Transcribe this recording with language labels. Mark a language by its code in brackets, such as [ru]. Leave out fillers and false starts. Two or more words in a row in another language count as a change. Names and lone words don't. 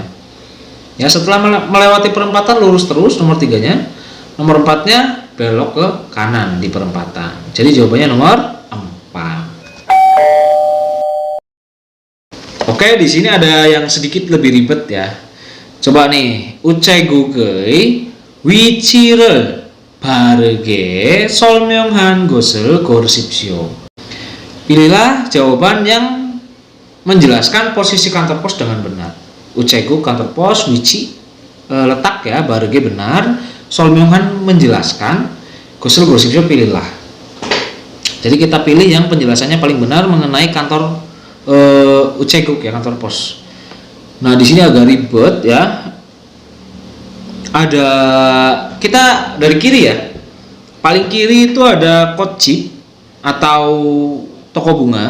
[id] Ya, setelah melewati perempatan lurus terus nomor 3-nya. Nomor 4-nya belok ke kanan di perempatan. Jadi jawabannya nomor 4. Oke, di sini ada yang sedikit lebih ribet ya. Coba nih, [ko] 우체국의 위치를 바르게 설명한 것을 고르십시오. [id] Pilihlah jawaban yang menjelaskan posisi kantor pos dengan benar. 우체국 kantor pos, wici letak ya, [ko] 바르게 benar, 설명한 menjelaskan, 것을 고르십시오 pilihlah. [id] Jadi kita pilih yang penjelasannya paling benar mengenai kantor 우체국 ya, kantor pos. Nah, di sini agak ribet ya. Ada, kita dari kiri ya. Paling kiri itu ada kocip atau toko bunga.